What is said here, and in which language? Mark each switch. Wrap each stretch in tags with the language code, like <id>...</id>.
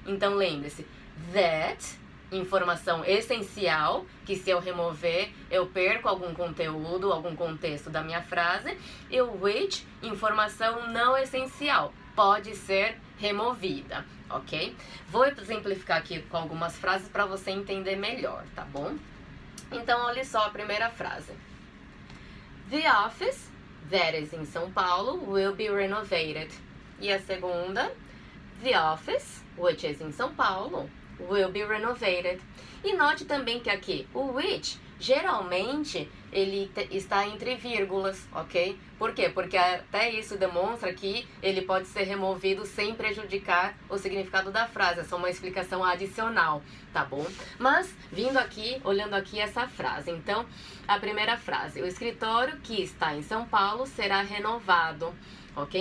<pt>Então lembre-se, that, informação essencial, que se eu remover, eu perco algum conteúdo, algum contexto da minha frase, e o which, informação não essencial, pode ser removida, ok? Vou exemplificar aqui com algumas frases para você entender melhor, tá bom? Então, olha só a primeira frase.</pt> <en>The office, that is in São Paulo, will be renovated.</en> <pt>E a segunda,</pt> <en>the office, which is in São Paulo, will be renovated.</en> <pt>E note também que aqui o which geralmente ele está entre vírgulas, ok? Por quê? Porque até isso demonstra que ele pode ser removido sem prejudicar o significado da frase. É só uma explicação adicional, tá bom? Mas vindo aqui, olhando aqui essa frase, então a primeira frase: o escritório que está em São Paulo será renovado, ok?</pt>